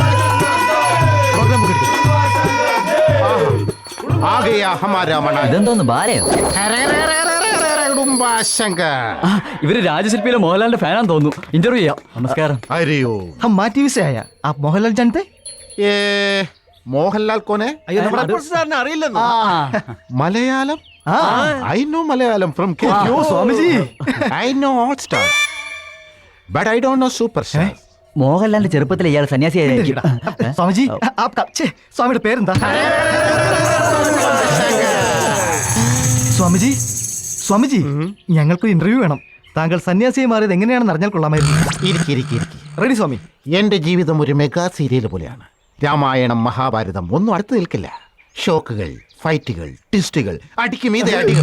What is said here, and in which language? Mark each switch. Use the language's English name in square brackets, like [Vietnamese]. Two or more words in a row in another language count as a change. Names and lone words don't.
[Hindi] आ गया हमारा मना. [Malayalam] ഇതെന്തോന്ന് ബാലയോ? ഇവര് രാജശില്പിയിലെ മോഹൻലാലിന്റെ ഫാനാന്ന് തോന്നുന്നു. ഇന്റർവ്യൂ ചെയ്യാം. നമസ്കാരം. [Hindi] अरे ओ हम माटी से आया. आप मोहनलाल जानते? ये मोहनलाल कौन है? मलयालम. [English] I know Malayalam from Kerala. [Hindi] यो स्वामी जी. [English] I know all stars, but I don't know superstar. [Malayalam] മോഹൻലാലിന്റെ ചെറുപ്പത്തിൽ ഇയാൾ സന്യാസിയായിരിക്കും. [Hindi] स्वामी जी, आपका स्वामी പേരെന്താ? [Malayalam] സ്വാമിജി, സ്വാമിജി, ഞങ്ങൾക്ക് ഇന്റർവ്യൂ വേണം. താങ്കൾ സന്യാസിയെ മാറിയത് എങ്ങനെയാണെന്ന് അറിഞ്ഞാൽ കൊള്ളാമായിരുന്നു. റെഡി സ്വാമി. എന്റെ ജീവിതം ഒരു [English] mega serial [Malayalam] പോലെയാണ്. രാമായണം, മഹാഭാരതം ഒന്നും അടുത്ത് നിൽക്കില്ല. ഷോക്കുകൾ, ഫൈറ്റുകൾ, ട്വിസ്റ്റുകൾ, അടിക്ക് മീതെ അടികൾ.